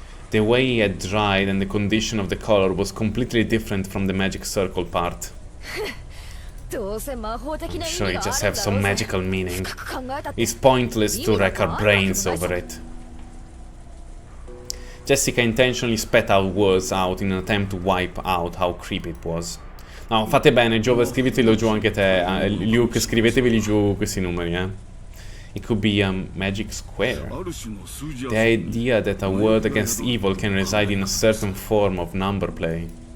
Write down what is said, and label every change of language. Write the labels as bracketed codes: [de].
[en] The way it had dried and the condition of the color was completely different from the magic circle part. I'm sure it just has some magical meaning. It's pointless to rack our brains over it. Jessica intentionally spat out words out in an attempt to wipe out how creepy it was. [it] No, fate bene, Giove, scrivetelo giù anche te. Luke, scrivetevi giù questi numeri, eh. [en] It could be a magic square. The idea that a word against evil can reside in a certain form of number play.